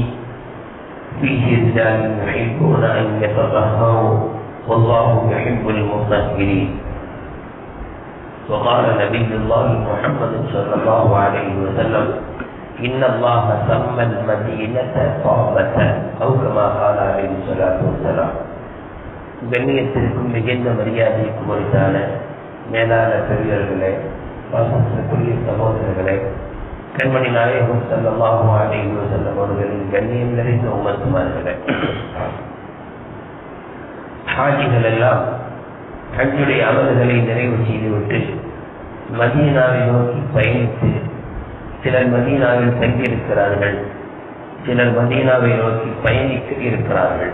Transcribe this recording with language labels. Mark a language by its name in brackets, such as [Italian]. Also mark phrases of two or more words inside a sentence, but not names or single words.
[Arabic] فيه رجال يحبون أن يتطهروا والله يحب المطهرين. وقال نبي الله محمد صلى الله عليه وسلم: إن الله سمى المدينة طابة أو كما قال عليه الصلاة والسلام. [Tamil] கண்ணியத்திற்கும் மிகுந்த மரியாதைக்கும் உரித்தான மேலான பெரியவர்களே, வாசத்துக்குரிய சகோதரர்களே, கண்மணி நாயகம் [Arabic] صلى الله عليه وسلم [Tamil] அவர்களின் கண்ணியம் நிறைந்த உம்மத்துமார்களே, ஹாஜிகள் எல்லாம் ஹஜ்ஜுடைய அமல்களை நிறைவு செய்துவிட்டு மதீனாவை நோக்கி பயணித்து சிலர் மதீனாவில் தங்கியிருக்கிறார்கள், சிலர் மதீனாவை நோக்கி பயணிக்க இருக்கிறார்கள்.